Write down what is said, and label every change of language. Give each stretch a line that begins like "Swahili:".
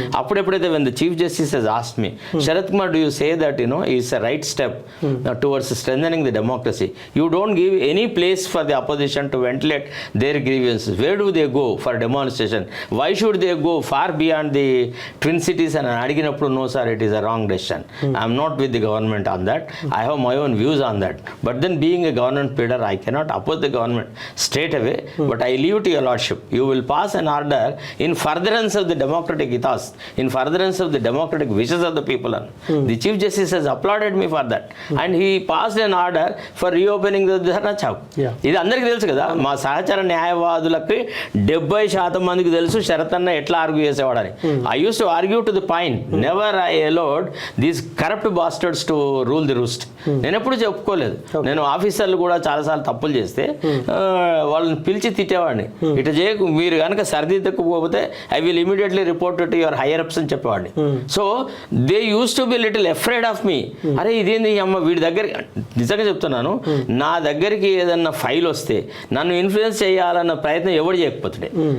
English: అప్పుడెప్పుడైతే when the chief justice has asked me, Sharath Kumar, do you say that is a right step towards strengthening the democracy? You don't give any place for the opposition to ventilate their grievances. Where do they go for demonstration? Why should they go far beyond the twin cities
Telugu: అని అడిగినప్పుడు,
English: No sir, it is a wrong decision. I am not with the government on that. I have my own views on that. But then being a government pleader, I cannot oppose the government straight away. But I leave to your lordship. You will pass an order in furtherance of the democratic ethos, in furtherance of the democratic wishes of the people. The Chief Justice has applauded me for that. And he passed an order for reopening the Dharna Chowk.
Telugu: ఇది అందరికీ తెలుసు కదా. మా సహచర న్యాయవాదులకి 70% మందికి తెలుసు శరత్ అన్న ఎట్లా argue చేసేవాడని.
English: I used to argue to the point. Never I allowed these corrupt bastards to rule the roost.
Telugu: నేను ఎప్పుడు చెప్పుకోలేదు. నేను ఆఫీసర్లు కూడా చాలాసార్లు తప్పులు చేస్తే వాళ్ళని పిలిచి తిట్టేవాడిని. ఇటు చేయకు, మీరు కనుక సరిదిద్దకపోతే
English: I will immediately report to your higher ups
Telugu: అని చెప్పేవాడిని.
English: So they used to be little afraid of me.
Telugu: అరే ఇదేంది అమ్మ వీడి దగ్గరికి, నిజంగా చెప్తున్నాను, నా దగ్గరికి ఏదన్నా ఫైల్ వస్తే నన్ను ఇన్ఫ్లుయెన్స్ చేయాలన్న ప్రయత్నం ఎవడు చేయకపోతుండే.